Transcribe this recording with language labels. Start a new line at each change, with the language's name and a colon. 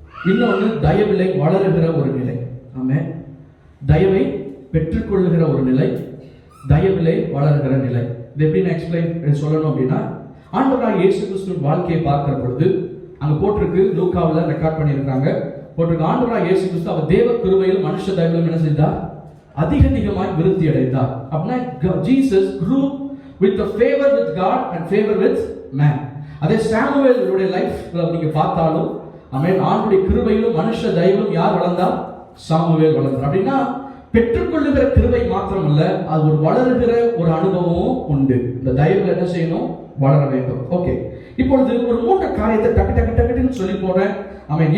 Tamil: இன்னொன்னு தயவிலை வளருகிற ஒரு நிலை. ஆமென். தயவை பெற்றுக்கொள்ளுகிற ஒரு நிலை, தயவிலை வளருகிற நிலை. இது எப்படி நான் எக்ஸ்பிளைன் சொல்லணும் அப்படின்னா, ஆண்டவராகிய இயேசு கிறிஸ்துவின் வாழ்க்கையை பார்க்கிற பொழுது அங்க போட்டிருக்கு, லூக்காவில் ரெக்கார்ட் பண்ணியிருக்காங்க, போட்டிருக்கு, ஆண்டவராகிய இயேசு கிறிஸ்து அவர் தேவ கிருபையிலும் மனுஷ தயவிலும் என்ன செய்தார்? அதிகமாய் விருத்தி அடைந்தார். அப்படின்னா
English: Jesus grew with the favor with God and favor with man.
Tamil: அதே சாமுவேலுடைய லைஃப்ல நீங்க பார்த்தாலும், ஆமென், ஆண்டவருடைய கிருபையிலும் மனுஷ தயவிலும் யார் வளர்ந்தார்? சாமுவேல் வளர்ந்தார். அப்படின்னா பெற்றுக்கொள்ளுகிற கிருபை மாத்திரம் இல்ல, அது ஒரு வளருகிற ஒரு அனுபவமும் உண்டு. இந்த தயவுல என்ன செய்யணும்? வளர வேண்டும். ஓகே, இப்பொழுது ஒரு 3 காரியத்தை டக்கு சொல்லி போறேன். ஆமென்.